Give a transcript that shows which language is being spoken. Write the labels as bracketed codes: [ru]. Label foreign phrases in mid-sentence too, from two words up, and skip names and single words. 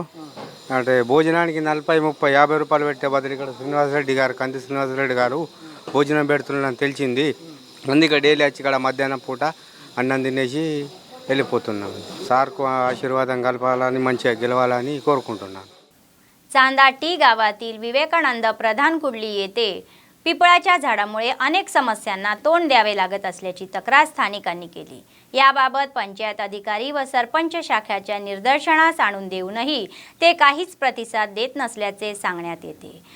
[te] అంటే భోజనానికి 40, 30, 50 రూపాయలు పెట్టే బదులు ఇక్కడ శ్రీనివాసరెడ్డి గారు, కంది శ్రీనివాసరెడ్డి గారు భోజనం పెడుతున్నారని తెలిసింది. అందుకే డైలీ వచ్చి ఇక్కడ మధ్యాహ్నం పూట అన్నం తినేసి వెళ్ళిపోతున్నాం. సారుకు ఆశీర్వాదం कल्पाలని మంచిగా గెలవాలని కోరుకుంటున్నాను. [mr] चांदा टी गावातील विवेकानंद प्रधान कुडली येथे पिपळाच्या झाडामुळे अनेक समस्यांना तोंड द्यावे लागत असल्याची तक्रार स्थानिकांनी केली. याबाबत पंचायत अधिकारी व सरपंच शाखेच्या निदर्शनास आणून देऊनही ते काहीच प्रतिसाद देत नसल्याचे सांगण्यात येते.